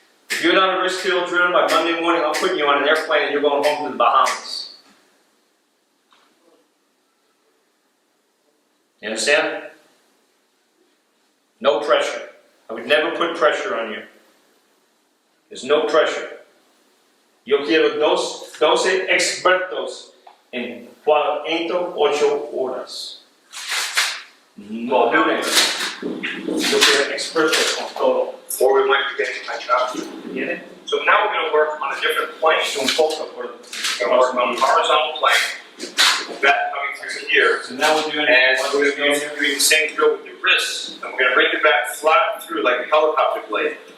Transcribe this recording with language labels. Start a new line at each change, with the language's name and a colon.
English: If you're not a wrist hill drill by Monday morning, I'm putting you on an airplane and you're going home to the Bahamas. You understand? No pressure. I would never put pressure on you. There's no pressure.
Spanish: Yo quiero dos expertos en 48 horas. No dudes. Yo quiero expertos con todo.
English: Or we might be getting my job.
Spanish: ¿Entiendes?
English: So now we're going to work on a different plane.
Spanish: Un poco por
English: We're going to work on a horizontal plane. That coming through here. So now we're doing And we're going to be doing the same drill with the wrists. And we're going to bring the bat flat through like a helicopter blade.